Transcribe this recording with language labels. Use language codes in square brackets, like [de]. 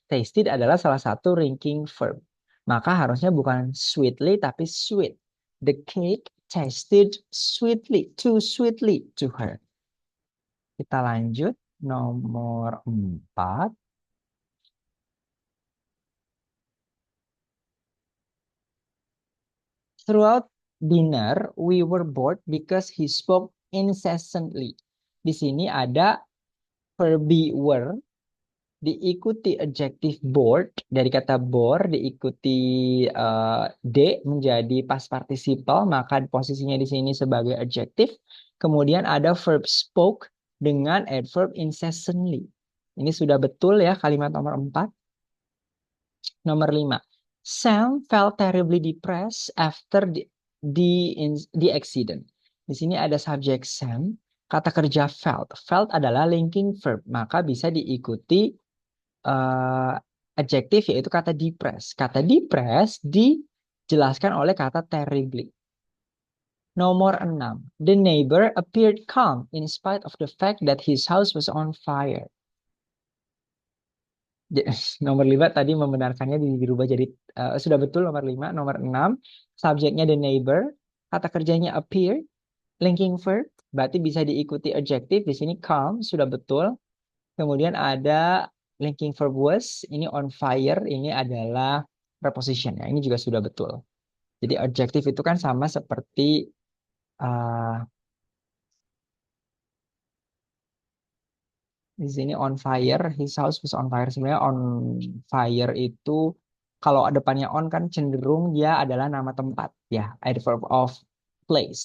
[id] Tasted adalah salah satu linking verb. Maka harusnya bukan sweetly, tapi sweet. [en] The cake tasted sweetly, too sweetly to her. [id] Kita lanjut. Nomor 4. [en] Throughout dinner, we were bored because he spoke incessantly. [id] Di sini ada verb were, diikuti adjective bored, dari kata bore diikuti d menjadi past participle, maka posisinya di sini sebagai adjective. Kemudian ada verb spoke dengan adverb incessantly. Ini sudah betul ya kalimat nomor 4. Nomor 5. [en] Sam felt terribly depressed after the accident. [id] Di sini ada subjek Sam, kata kerja felt. Felt adalah linking verb, maka bisa diikuti adjektif yaitu kata depressed. Kata depressed dijelaskan oleh kata terribly. Nomor 6. [en] The neighbor appeared calm in spite of the fact that his house was on fire. [id] Nomor 5 tadi membenarkannya dirubah jadi sudah betul nomor 5. Nomor 6, subjeknya the neighbor, kata kerjanya appear, linking verb, berarti bisa diikuti adjektif. Di sini calm sudah betul. Kemudian ada linking verb was, ini on fire, ini adalah preposition ya. Ini juga sudah betul. Jadi adjektif itu kan sama seperti di sini on fire, [en] his house was on fire. [id] Sebenarnya on fire itu kalau depannya on kan cenderung dia adalah nama tempat ya, adverb of place.